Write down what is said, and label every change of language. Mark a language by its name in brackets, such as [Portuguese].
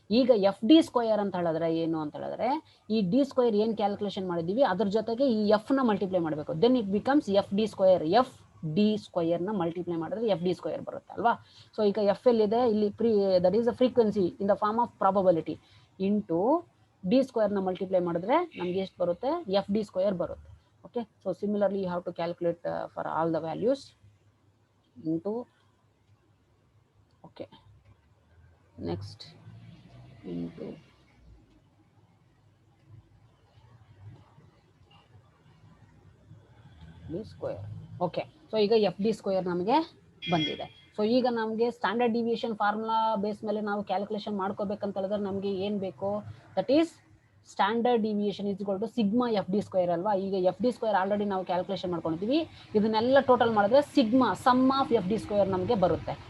[Kannada] ಈಗ F D square ಅಂತ ಹೇಳಿದ್ರೆ ಏನು ಅಂತ ಹೇಳಿದ್ರೆ ಈ ಡಿ ಸ್ಕ್ವೇರ್ ಏನ್ ಕ್ಯಾಲ್ಕುಲೇಷನ್ ಮಾಡಿದೀವಿ ಅದ್ರ ಜೊತೆಗೆ ಈ ಎಫ್ ನ ಮಲ್ಟಿಪ್ಲೈ ಮಾಡಬೇಕು. [English] Then it becomes F D square. [Kannada] F D square ನ ಮಲ್ಟಿಪ್ಲೈ ಮಾಡಿದ್ರೆ ಎಫ್ ಡಿ ಸ್ಕ್ವೇರ್ ಬರುತ್ತೆ ಅಲ್ವಾ. ಸೊ ಈಗ ಎಫ್ ಎಲ್ಲಿದೆ ಇಲ್ಲಿ, [English] that is a frequency in the form of probability [Kannada] into D square ನ ಮಲ್ಟಿಪ್ಲೈ ಮಾಡಿದ್ರೆ ನಮ್ಗೆ ಎಷ್ಟು ಬರುತ್ತೆ, ಎಫ್ ಡಿ ಸ್ಕ್ವೇರ್ ಬರುತ್ತೆ. [English] Okay, so similarly you have to calculate for all the values into, okay, next into d square. [Kannada] Okay, so ಈಗ F D square ನಮಗೆ ಬಂದಿದೆ. So ಈಗ ನಮಗೆ ಸ್ಟ್ಯಾಂಡರ್ಡ್ ಡಿವಿಯೇಷನ್ ಫಾರ್ಮುಲಾ ಬೇಸ್ ಮೇಲೆ ನಾವು ಕ್ಯಾಲ್ಕುಲೇಷನ್ ಮಾಡ್ಕೋಬೇಕಂತ ಹೇಳಿದ್ರೆ ನಮಗೆ ಏನು ಬೇಕು, [English] that is standard deviation is equal to sigma F D square [Kannada] ಅಲ್ವಾ. ಈಗ ಎಫ್ ಡಿ ಸ್ಕ್ವೇರ್ ಆಲ್ರೆಡಿ ನಾವು ಕ್ಯಾಲ್ಕುಲೇಷನ್ ಮಾಡ್ಕೊಂಡಿದ್ದೀವಿ. ಇದನ್ನೆಲ್ಲ ಟೋಟಲ್ ಮಾಡಿದ್ರೆ sigma some of F D square ನಮಗೆ ಬರುತ್ತೆ.